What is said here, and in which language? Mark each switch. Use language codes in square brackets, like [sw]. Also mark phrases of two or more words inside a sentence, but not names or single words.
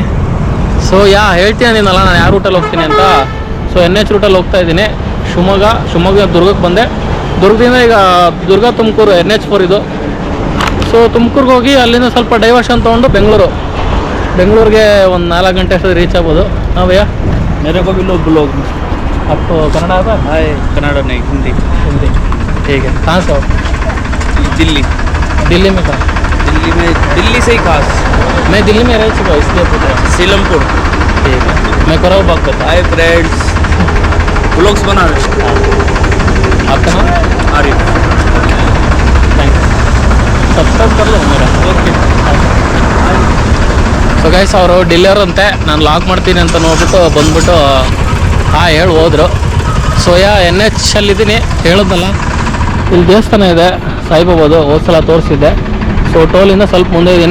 [kn] ಸೊ ಹೇಳ್ತೀನಲ್ಲ ನಾನು ಯಾವ ರೂಟಲ್ಲಿ ಹೋಗ್ತೀನಿ ಅಂತ. ಸೊ NH ರೂಟಲ್ಲಿ ಹೋಗ್ತಾ ಇದ್ದೀನಿ. ಶಿವಮೊಗ್ಗ ದುರ್ಗಕ್ಕೆ ಬಂದೆ. ದುರ್ಗದಿಂದ ಈಗ ದುರ್ಗ ತುಮಕೂರು NH4 ಇದು. ಸೊ ತುಮಕೂರಿಗೆ ಹೋಗಿ ಅಲ್ಲಿಂದ ಸ್ವಲ್ಪ ಡೈವರ್ಷನ್ ತೊಗೊಂಡು ಬೆಂಗಳೂರಿಗೆ ಒಂದು 4 ಗಂಟೆ ಅಷ್ಟೊಂದು ರೀಚ್ ಆಗ್ಬೋದು. ನಾವಯ್ಯ [hi] मेरे को भी लोग आपको कन्नड़ आता है? हाय कन्नड़ नहीं, हिंदी ठीक है. कहाँ से हो? दिल्ली में कहाँ? दिल्ली से ही खास. मैं दिल्ली में रह चुका हूँ, इसलिए पूछ रहा हूँ. सीलमपुर. ठीक है, मैं कराओ बात करता हूँ. [en] hi friends, [hi] व्लॉग्स बना रहे हैं. आपका नाम? आरिफ. [en] thank you. [hi] सब्सक्राइब कर लो मेरा. ओके. [en] so guys [kn] ಅವರು ಡಿಲ್ಲಿಯವರು ಅಂತೆ. ನಾನು ಲಾಗ್ ಮಾಡ್ತೀನಿ ಅಂತ ನೋಡ್ಬಿಟ್ಟು ಬಂದ್ಬಿಟ್ಟು ಹೇಳಿ ಹೋದರು. ಸೊ NH ಅಲ್ಲಿದ್ದೀನಿ ಹೇಳಿದ್ನಲ್ಲ. ಇಲ್ಲಿ ದೇವಸ್ಥಾನ ಇದೆ ಸಾಯಿಬಾಬಾದು, ಹೋದ ಸಲ ತೋರಿಸಿದ್ದೆ. ಸೊ ಟೋಲಿಂದ ಸ್ವಲ್ಪ ಮುಂದೆ ಇದ್ದೀನಿ.